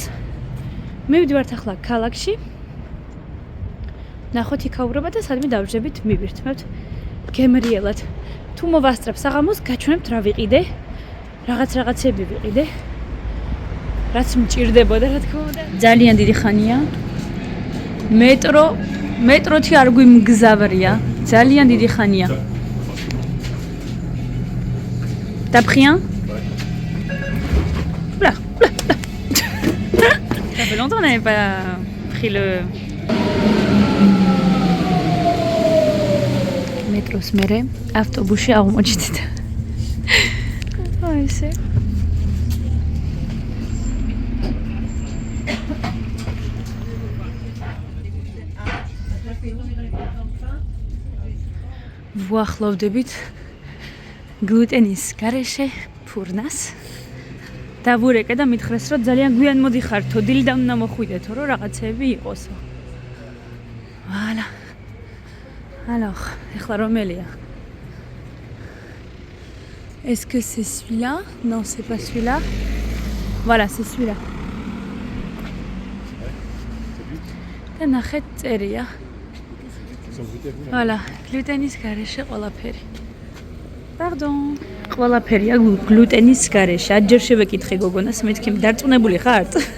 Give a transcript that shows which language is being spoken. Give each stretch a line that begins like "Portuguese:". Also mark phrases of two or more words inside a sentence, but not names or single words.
Georgian: მივდივართ ახლა ქალაქში. ნახოთ იქაურობა და სადმე დავждებით მივირთმევთ გემრიელად. თუ მოვასწრებ საღამოს, გაჩვენებთ რა ვიყიდე. რაღაცები ვიყიდე. რაც მჭირდებოდა, რა თქმა უნდა. ძალიან დიდი ხანია. მეტროთი არ გვიმგზავრია. ძალიან დიდი ხანია.
French: T'as pris un? Oula. Ça fait longtemps qu'on n'avait pas pris le métros
Georgian: მერე ავტობუსი აღმოჩნდით. აი ესე. ვუახლოვდებით გლუტენის გარეშე ფურნას. დავურეკე და მითხრეს, რომ ძალიან გვიან მოდიხართო, დილიდან უნდა მოხვიდეთო, რომ რაღაცები იყოსო.
French: Voilà. Alors,
Georgian: ეხლა რომელია?
French: Est-ce que c'est celui-là? Non, c'est pas celui-là. Voilà, c'est celui-là.
Georgian: და ნახეთ წერია. Voilà, გლუტენის გარეშე ყველაფერი. Pardon. ყველაფერია გლუტენის გარეშე. აჯერ შევეკითხე გოგონას, მეთქი დარწმუნებული ხართ?